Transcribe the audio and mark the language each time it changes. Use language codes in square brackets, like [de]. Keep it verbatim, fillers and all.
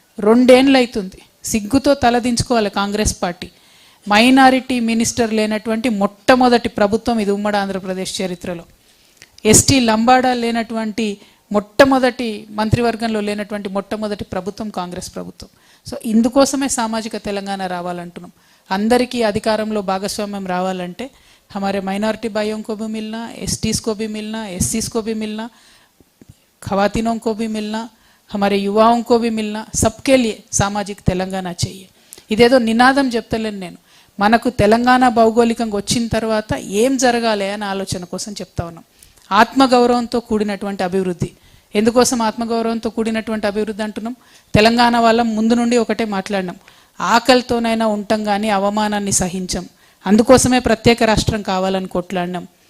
[te] రెండేళ్ళు అవుతుంది, సిగ్గుతో తలదించుకోవాలి కాంగ్రెస్ పార్టీ. మైనారిటీ మినిస్టర్ లేనటువంటి మొట్టమొదటి ప్రభుత్వం ఇది ఉమ్మడి ఆంధ్రప్రదేశ్ చరిత్రలో. ఎస్టీ లంబాడా లేనటువంటి మొట్టమొదటి మంత్రివర్గంలో లేనటువంటి మొట్టమొదటి ప్రభుత్వం కాంగ్రెస్ ప్రభుత్వం. సో ఇందుకోసమే సామాజిక తెలంగాణ రావాలంటున్నాం. అందరికీ అధికారంలో భాగస్వామ్యం రావాలంటే [hi] हमारे माइनॉरिटी भाइयों को भी मिलना, एसटीज़ को भी मिलना, एससीज़ को भी मिलना, खवातीनों को भी मिलना, हमारे युवाओं को भी मिलना, सबके लिए सामाजिक తెలంగాణ चाहिए. [te] ఇదేదో నినాదం చెప్తలేను నేను, మనకు తెలంగాణ భౌగోళికంగా వచ్చిన తర్వాత ఏం జరగాలి అనే ఆలోచన కోసం చెప్తా ఉన్నాం. ఆత్మగౌరవంతో కూడినటువంటి అభివృద్ధి. ఎందుకోసం ఆత్మగౌరవంతో కూడినటువంటి అభివృద్ధి అంటున్నాం? తెలంగాణ వాళ్ళం ముందు నుండి ఒకటే మాట్లాడినాం, ఆకలితోనైనా ఉంటాం కానీ అవమానాన్ని సహించం, అందుకోసమే ప్రత్యేక రాష్ట్రం కావాలని కొట్లాడినాం.